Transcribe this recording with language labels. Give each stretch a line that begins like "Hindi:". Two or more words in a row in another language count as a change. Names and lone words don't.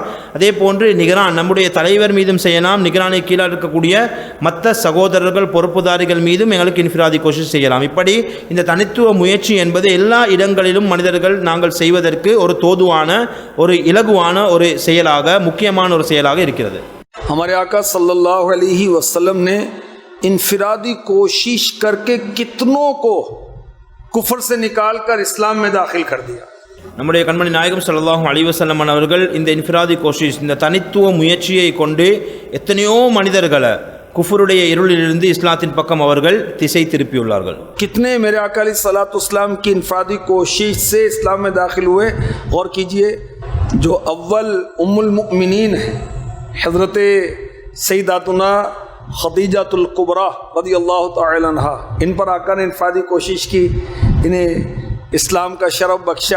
Tamil: அதே போன்று நிகரான் நம்முடைய தலைவர் மீதும் செய்யலாம், நிகரானை கீழே இருக்கக்கூடிய மற்ற சகோதரர்கள் பொறுப்புதாரிகள் மீதும் எங்களுக்கு
Urdu: انفرادی کوشش
Tamil: செய்யலாம்। இப்படி இந்த தனித்துவ முயற்சி என்பது எல்லா இடங்களிலும் மனிதர்கள் நாங்கள் செய்வதற்கு ஒரு தோதுவான, ஒரு இலகுவான ஒரு செயலாக, முக்கியமான ஒரு செயலாக இருக்கிறது।
Urdu: ہمارے آقا
Arabic: صلى الله عليه وسلم
Urdu: نے انفرادی کوشش کر کے کتنوں کو کفر سے نکال کر اسلام میں داخل کر دیا.
Tamil: நம்முடைய கண்மணி நாயகம்
Arabic: صلى الله عليه وسلم
Tamil: அவர்கள் இந்த
Urdu: انفرادی کوشش,
Tamil: இந்த தனித்துவ முயற்சியை கொண்டு எத்தனையோ மனிதர்களை कुफरुடைய இருளிலிருந்து இஸ்லாத்தின் பக்கம் அவர்கள் திசை திருப்பியுள்ளார்கள்।
Urdu: کتنے میرے آقا علیہ السلام کی انفرادی کوشش سے اسلام میں داخل ہوئے. غور کیجیے، جو اول
Arabic: أم المؤمنين
Urdu: ہے حضرت سیدتنا خدیجۃ الکبریٰ
Arabic: رضي الله تعالى عنها,
Urdu: ان پر آقا نے انفرادی کوشش کی، انہیں اسلام کا شرف بخشا.